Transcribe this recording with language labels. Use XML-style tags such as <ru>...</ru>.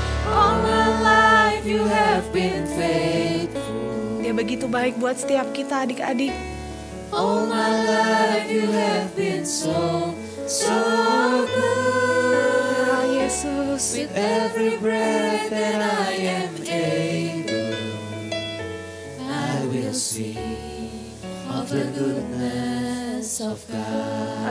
<en>All my life you have been faithful.</en> <id>Dia begitu baik buat setiap kita adik-adik.</id> <en>All my life you have been so, so good.</en> <id>Ya Yesus.</id> <en>With every breath that I am able, I will sing of the goodness of God.</en>